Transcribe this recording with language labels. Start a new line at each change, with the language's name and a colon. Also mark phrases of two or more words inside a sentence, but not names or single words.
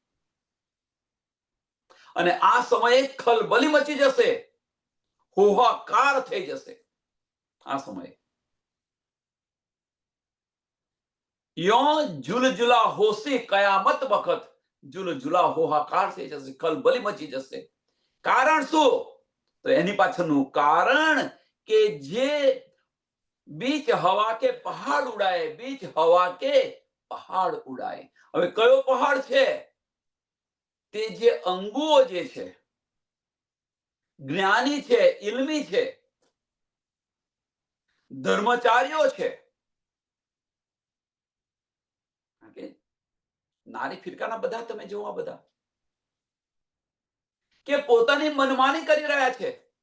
Gujarati: અને આ સમયે ખલબલી મચી જશે, હોહાકાર થઈ જશે આ સમયે. યો ઝુલઝુલા હોસી કયામત વખત, ઝુલઝુલા હોહાકાર થઈ જશે, ખલબલી મચી જશે. કારણ શું? તો એની પાછળનું કારણ કે જે
Hindi: बीच हवा के पहाड़ उड़ाए, बीच हवा के पहाड़ उड़ाए.
Gujarati: હવે કયો પહાડ છે? તે જે અંગુઓ જે છે, જ્ઞાની છે, ઇલ્મી છે, ધર્મચારીઓ છે, નારી ફિરકાના બધા તમે જોવા બધા કે પોતાની મનમાની કરી રહ્યા છે.